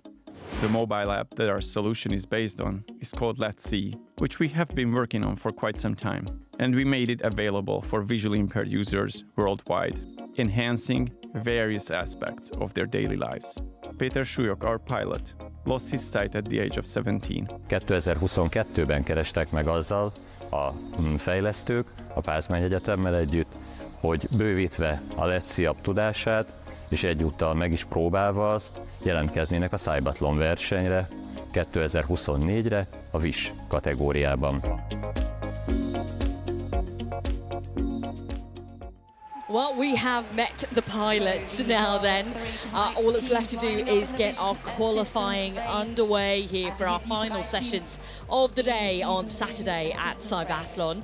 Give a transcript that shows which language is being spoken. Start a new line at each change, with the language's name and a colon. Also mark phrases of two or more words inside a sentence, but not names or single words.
English: The mobile app that our solution is based on is called Let's See, which we have been working on for quite some time, and we made it available for visually impaired users worldwide, enhancing various aspects of their daily lives. Peter Soljok, our pilot, lost his sight at the age of 17.
Hungarian: 2022-ben kerestek meg azzal a fejlesztők a Pázmány Egyetemmel együtt, hogy bővítve a Let's See app tudását, és egyúttal meg is próbálva azt, jelentkeznének a CYBATHLON versenyre 2024-re a VIS kategóriában.
English: Well, we have met the pilots now then. All that's left to do is get our qualifying underway here for our final sessions of the day on Saturday at CYBATHLON.